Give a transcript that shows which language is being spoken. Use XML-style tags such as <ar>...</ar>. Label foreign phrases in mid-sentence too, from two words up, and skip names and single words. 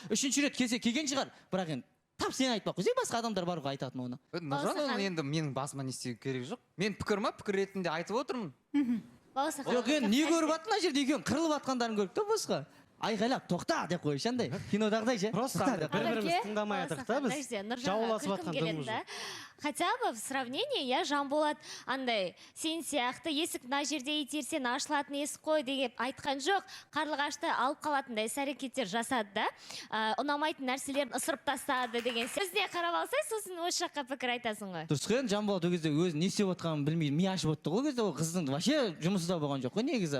<kk>Үшінші рет келсе келген шығар, бірақ енді тап сен айтпақ қой, басқа адамдар бар ғой айтатын оны. Нұржан, енді менің басыма не істеу керек жоқ. Мен пікір ретінде айтып отырмын. Жоқ, енді не көріп аттың ана жерде екеуің қырылып атқандарын көріп та босқа. Айқайлап, тоқта деп қойшы, андай. Кинодағыдай ше. Просто бір-біріміз тыңдамай атық та біз. Жауласып атқан дымыз.</kk> <ru>Хотя бы в сравнении, я</ru> <kk>Жанболат андай сен сияқты есік мына жерде итерсең ашылатын есік қой деп айтқан жоқ. Қарлығашты алып қалатындай іс-әрекеттер жасады да. Ұнамайтын нәрселерін ысырып тастады деген. Сізде қарап алсай, сосын осы жаққа пікір айтасың ғой. Дұрыс қой, Жанболат ол кезде өзі не істеп отқанын білмей ми ашып отты ғой. Ол кезде ол қыздың вообще жұмысы да болған жоқ қой негізі.</kk>